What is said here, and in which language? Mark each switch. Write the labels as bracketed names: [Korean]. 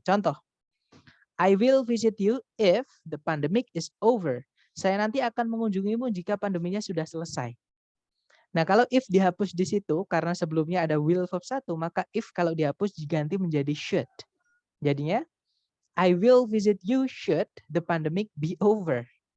[Indonesian] Contoh, [English] I will visit you if the pandemic is over. [Indonesian] Saya nanti akan mengunjungimu jika pandeminya sudah selesai. Nah, kalau if dihapus di situ karena sebelumnya ada will verb 1, maka if kalau dihapus diganti menjadi should. Jadinya [English] I will visit you should the pandemic be over.